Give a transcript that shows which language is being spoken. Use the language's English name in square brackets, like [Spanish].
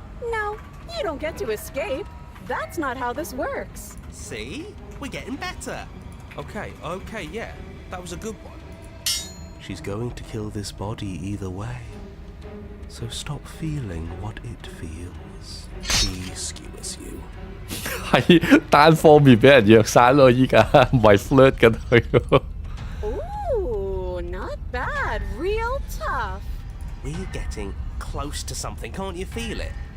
[English] No, you don't get to escape. That's not how this works. See? We're getting better. Okay, yeah. That was a good one. She's going to kill this body either way. So stop feeling what it feels. She skewers you. [Cantonese] 係單方面俾人虐殺咯，依家唔係 flirt 緊佢喎。 [English] Ooh, not bad. Real tough. We're getting close to something, can't you feel it?